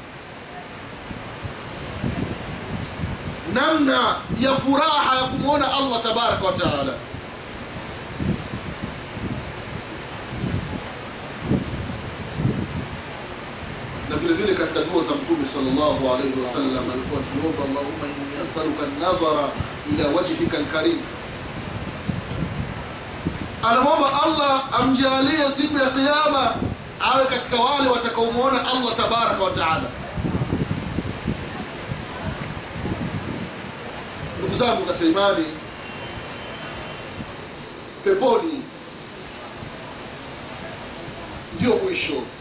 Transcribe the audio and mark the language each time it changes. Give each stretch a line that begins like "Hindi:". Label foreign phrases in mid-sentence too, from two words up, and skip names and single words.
Swahili: Namna ya furaha ya kumuona Allah
Arabic: تبارك وتعالى.
Swahili: Na vile vile katika dua za Mtume
Arabic: صلى الله عليه وسلم
Swahili: alikuwa akiomba,
Arabic: اللهم إني أسألك النظر إلى وجهك الكريم.
Swahili: Anaomba Allah amjalie siku ya kiyama awe katika wale watakaomuona Allah
Arabic: تبارك وتعالى.
Swahili: Ndugu zangu katika imani, peponi ndio mwisho.